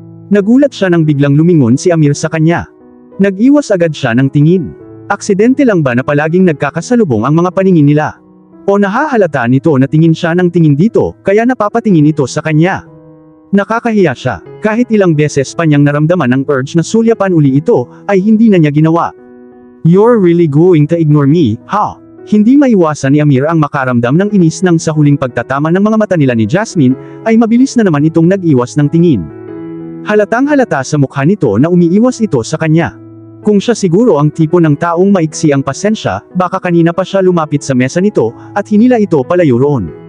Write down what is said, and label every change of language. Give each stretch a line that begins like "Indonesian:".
Filipino: Nagulat siya nang biglang lumingon si Amir sa kanya. Nag-iwas agad siya ng tingin. Aksidente lang ba na palaging nagkakasalubong ang mga paningin nila? O nahahalata nito na tingin siya ng tingin dito, kaya napapatingin ito sa kanya. Nakakahiya siya, kahit ilang beses pa niyang naramdaman ang urge na sulyapan uli ito, ay hindi na niya ginawa.
English: You're really going to ignore me, ha?
Filipino: Hindi maiwasan ni Amir ang makaramdam ng inis nang sa huling pagtatama ng mga mata nila ni Jasmine, ay mabilis na naman itong nag-iwas ng tingin. Halatang halata sa mukha nito na umiiwas ito sa kanya. Kung siya siguro ang tipo ng taong maiksi ang pasensya, baka kanina pa siya lumapit sa mesa nito, at hinila ito palayo roon.